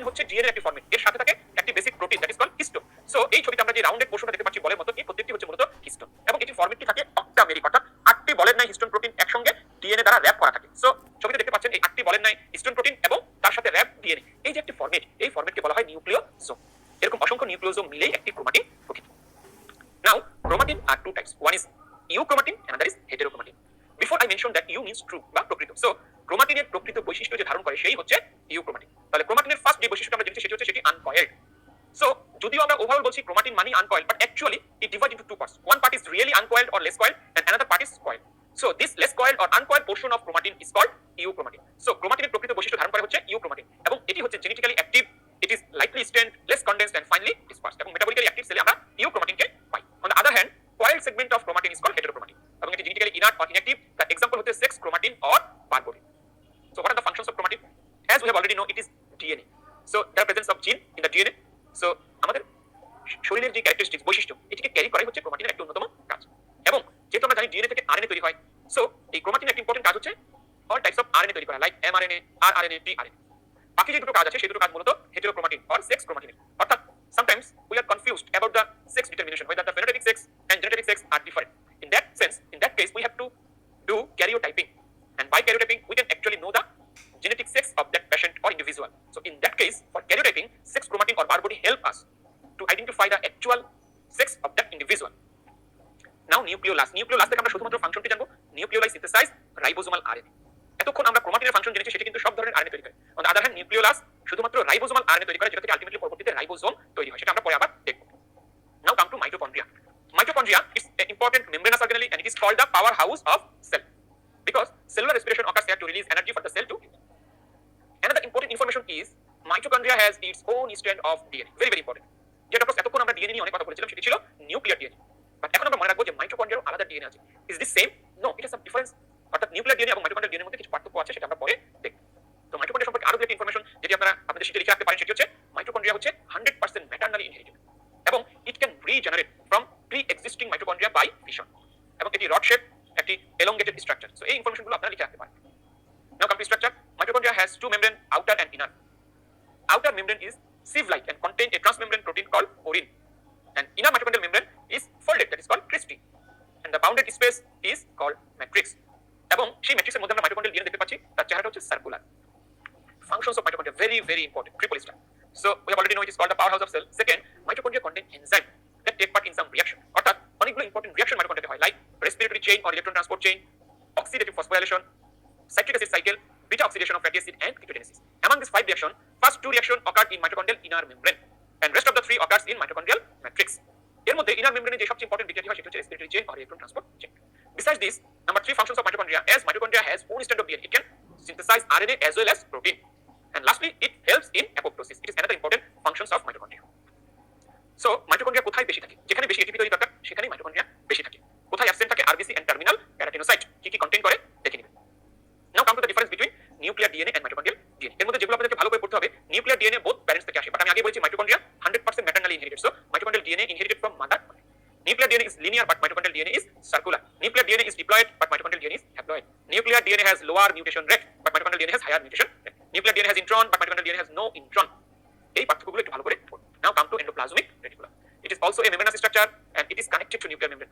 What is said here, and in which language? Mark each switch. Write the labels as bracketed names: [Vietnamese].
[Bangla] DNA একটি format, এর সাথে থাকে একটি basic protein [English] That is called histone. [Bangla] So এই ছবিতে আমরা যে রাউন্ডেড পোর্শনটা দেখতে পাচ্ছি বলের মতো, এই প্রত্যেকটি হচ্ছে মূলত হিস্টোন এবং এটি ফরম্যাটটি থাকে অক্টামেরিক, অর্থাৎ 8টি বলের ন্যায় হিস্টোন প্রোটিন একসঙ্গে ডিএনএ দ্বারা র‍্যাপ করা থাকে। সো ছবিতে দেখতে পাচ্ছেন এই 8টি বলের ন্যায় হিস্টোন প্রোটিন এবং তার সাথে র‍্যাপ ডিএনএ, এই যে একটি ফরম্যাট, এই ফরম্যাটকে বলা হয় নিউক্লিওজোম। এরকম অসংখ্য নিউক্লিওজোম মিলেই একটি ক্রোমাটিন প্রকৃত। [English] Now chromatin are two types, one is euchromatin, another is heterochromatin. Before I mentioned that eu means true [Bangla] বা প্রকৃত, so ক্রোমাটিনের প্রকৃত বৈশিষ্ট্য যে ধারণ করে সেই হচ্ছে ইউক্রোমাটিন। তাহলে ক্রোমাটিনের ফার্স্ট যে বৈশিষ্ট্য আমরা জেনেছি সেটি হচ্ছে সেটি আনকয়েলড। সো যদিও আমরা ওভারঅল বলছি ক্রোমাটিন মানে আনকয়েলড, but [English] Actually it divide into two parts, one part is really uncoiled or less coiled and another part is coiled. So this less coiled or uncoiled portion of chromatin is called euchromatin. [Bangla] So ক্রোমাটিনের প্রকৃত বৈশিষ্ট্য ধারণ করে হচ্ছে euchromatin এবং এটি হচ্ছে genetically active, [English] it is lightly strained, less condensed and finally dispersed, [Bangla] এবং metabolically active সেলে আমরা ইউক্রোমাটিনকে পাই। [English] On the other hand, coiled segment of chromatin is called heterochromatin [Bangla] এবং এটি genetically [English] inert or inactive, the example হচ্ছে sex chromatin or barbotin. So what are the functions of chromatin? As we have already know, it is DNA. So there are presence of gene in the DNA. [Bangla] So আমাদের শরীরের যে characteristics বৈশিষ্ট্য এটিকে carry করাই হচ্ছে ক্রোমাটিনের একটা অন্যতম কাজ। এবং যেহেতু আমরা জানি ডিএনএ থেকে আরএনএ তৈরি হয়, সো এই ক্রোমাটিনের একটা ইম্পর্টেন্ট কাজ হচ্ছে অল টাইপস অফ আরএনএ তৈরি করা, লাইক এমআরএনএ, আরআরএনএ, টিআরএনএ। বাকি যে দুটো কাজ আছে সেই দুটো কাজ মূলত হেটেরোক্রোমাটিন অর সেক্স ক্রোমাটিনের। [English] অর্থাৎ sometimes we are confused about the sex determination, whether the phenotypic sex and genotypic sex are different. In that sense, in that case, we have to do karyotyping, and by karyotyping, we can actually know the genetic sex of that patient or individual. So in that case, for karyotyping, sex chromatin or barcode help us to identify the actual sex of that individual. [Bangla] Now nucleolase থেকে আমরা শুধুমাত্র ফাংশনটি জানবো, [English] Nucleolus synthesize ribosomal RNA. [Bangla] এতক্ষণ আমরা ক্রোমাটিনের function জেনেছি, সেটি কিন্তু সব ধরনের আরএনএ তৈরি করে। On the other hand nucleolus শুধুমাত্র রাইবোজোমাল আরএনএ তৈরি করে, যেটা থেকে আলটিমেটলি পরবর্তীতে রাইবোজোম তৈরি হয়, সেটা আমরা পরে আবার দেখব। [English] Now come to mitochondria. Mitochondria is an important membranous organelle and it is called the powerhouse of cell because cellular respiration occurs here to release energy for the cell to live. Another important information is mitochondria has its own strand of DNA, very very important. [Bangla] যেটা এতক্ষণ আমরা DNA নিয়ে অনেক কথা বলেছিলাম, সেটি ছিল nuclear DNA, but এখন আমরা মনে রাখবো যে মাইটোকন্ড্রিয়ার আলাদা ডিএনএ আছে। [English] Is this same? No, it is some difference. [Bangla] অর্থাৎ নিউক্লিয়ার ডিএনএ এবং মাইটোকন্ড্রিয়ার ডিএনএর মধ্যে কিছু পার্থক্য আছে, সেটা আমরা পরে দেখব। তো মাইটোকন্ড্রিয়া সম্পর্কে আরো একটা ইনফরমেশন যেটি আপনারা আপনাদের শিটে লিখে রাখতে পারেন, সেটি হচ্ছে মাইটোকন্ড্রিয়া হচ্ছে 100% ম্যাটারনালি ইনহেরিটেড এবং [English] it can regenerate from pre existing mitochondria by fission, [Bangla] এবং এটি রড শেপ, একটি এলংগেটেড স্ট্রাকচার। সো এই ইনফরমেশনগুলো আপনারা লিখে রাখতে পারেন। [English] Now come to structure. Mitochondria has two membrane, outer and inner. Outer membrane is sieve-like and contain a transmembrane protein called porine, and inner mitochondrial membrane is folded, that is called cristae, and the bounded space is called matrix. [Bangla] এবং সেই ম্যাট্রিক্সের মধ্যে আমরা mitochondrial DNA দেখতে পাচ্ছি, তার চেহারাটা হচ্ছে circular. [English] Functions of mitochondria very very important, triple star. So we have already know it is called the powerhouse of cell. Second, mitochondria contain enzyme that take part in some reaction. [Bangla] অর্থাৎ অনেকগুলো important reaction মাইটোকন্ড্রিয়াতে হয়, like respiratory chain or electron transport chain, oxidative phosphorylation, citric acid cycle, beta oxidation of fatty acid and ketogenesis. [English] Among these 5 reactions, first 2 reactions occur in mitochondrial inner membrane and rest of the 3 occurs in mitochondrial matrix. [Bangla] এর মধ্যে inner membrane যে সবচেয়ে important বিক্রিয়া হয় সেটা হচ্ছে respiratory chain or electron transport chain. [English] Besides this, number 3 functions of mitochondria, as mitochondria has own strand of DNA, it can synthesize RNA as well as protein. And lastly, it helps in apoptosis. It is another important functions of mitochondria. [Bangla] So mitochondria কোথায় বেশি থাকে? যেখানে বেশি ATP তৈরি দরকার সেখানেই mitochondria বেশি থাকে। কোথায় অ্যাবসেন্ট থাকে? RBC and terminal keratinocyte কি কি কন্টেইন করে দেখে নিবেন। [English] Now come to the difference between nuclear DNA and mitochondrial DNA. [Bangla] এর মধ্যে যেগুলো আপনাদেরকে ভালো করে পড়তে হবে, নিউক্লিয়ার ডিএনএ বোথ প্যারেন্টস থেকে আসে, বাট আমি আগে বলেছি mitochondria 100% ম্যাটারনালি inherited. [English] So mitochondrial DNA inherited from mother. Nuclear DNA is linear but mitochondrial DNA is circular. Nuclear DNA is diploid but mitochondrial DNA is haploid. Nuclear DNA has lower mutation rate but mitochondrial DNA has higher mutation rate. Nuclear DNA has intron but mitochondrial DNA has no intron. [Bangla] এই পার্থক্যগুলো একটু ভালো করে পড়ুন। [English] Now come to endoplasmic reticulum. It is also a membranous structure and it is connected to nuclear membrane.